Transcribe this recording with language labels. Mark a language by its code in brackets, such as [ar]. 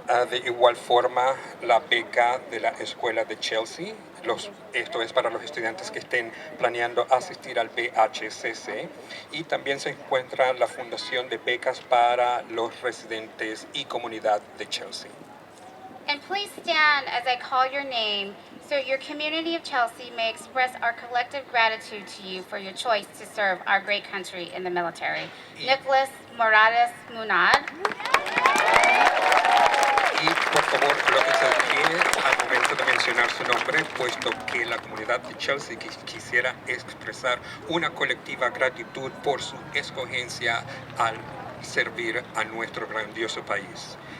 [es] De igual forma, la beca de la escuela de Chelsea, esto es para los estudiantes que estén planeando asistir al BHCC, y también se encuentra la fundación de becas para los residentes y comunidad de Chelsea. [en] And please stand as I call your name so your community of Chelsea may express our collective gratitude to you for your choice to serve our great country in the military. Nicholas Morales Munad. [es] Y por favor, colóquense de pie al momento de mencionar su nombre, puesto que la comunidad de Chelsea quisiera expresar una colectiva gratitud por su escogencia al servir a nuestro grandioso país.